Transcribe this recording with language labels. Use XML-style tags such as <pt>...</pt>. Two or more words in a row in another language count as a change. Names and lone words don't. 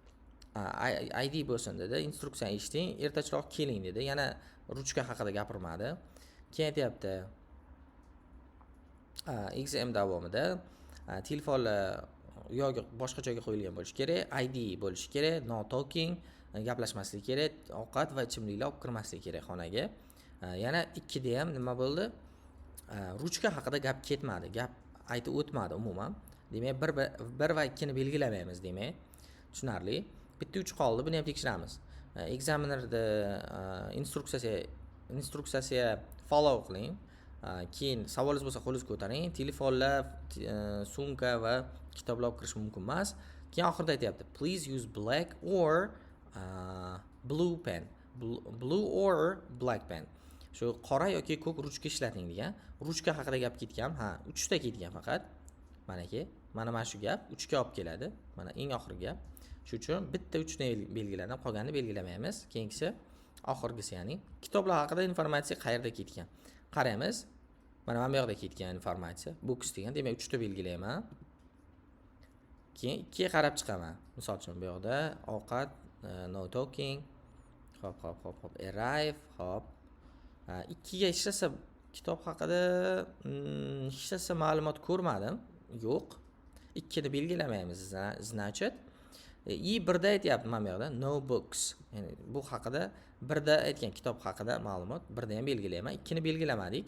<uz>ID bo'lsin dedi, instruksiyani eshiting, ertachiroq keling dedi. Yana ruchka haqida gapirmadi. keyin aytyapti exam davomida telefonlar yoki boshqa joyga qo'yilgan bo'lishi kerak, ID bo'lishi kerak,</uz> <en>no talking,</en> <uz>gaplashmaslik kerak, ovqat va ichimliklar olib kirmaslik kerak xonaga. Yana 2 da ham nima bo'ldi? Ruchka haqida gap ketmadi, gap aytib o'tmadi umuman. Demak, 1 va 2 ni belgilamaymiz demak. Tushunarli. Bitta 3 qoldi, buni ham tekshiramiz. Examinerda instruksiyasiga follow qiling. Keyin savolingiz bo'lsa qo'lingizni ko'taring. Telefonlar, sumka va kitoblar olib kirish mumkin emas. Keyin oxirida aytayapti,</uz> <en>please use black or blue pen. Blue or black pen.</en> <uz>Shu qora yoki ko'k ruchka ishlating degan. Ruchka haqida gap ketgan. 3 ta ketgan faqat. Mana shu gap 3 ga olib keladi. Mana eng oxirgi gap. Shuning uchun bitta 3 ni belgiladim, qolganini belgilamaymiz. Keyingisi oxirgisi, ya'ni kitoblar haqida informatsiya qayerda ketgan. Qaraymiz. Mana bu yoqda ketgan informatsiya. Books degan, demak 3 ta belgilayman. Keyin 2 ga qarab chiqaman. Misol uchun bu yoqda ovqat,</uz> <en>no talking, hop, arrive,</en> <uz>hop. 2 ga hech narsa kitob haqida hech narsa ma'lumot ko'rmadim. Yo'q. 2 ni belgilamaymiz, значит. 1da aytyapti mana bu yoqda</uz> <en>no books.</en> <uz>Ya'ni bu haqida 1da aytgan kitob haqida ma'lumot, 1da ham belgilayman, 2 ni belgilamadik.</uz>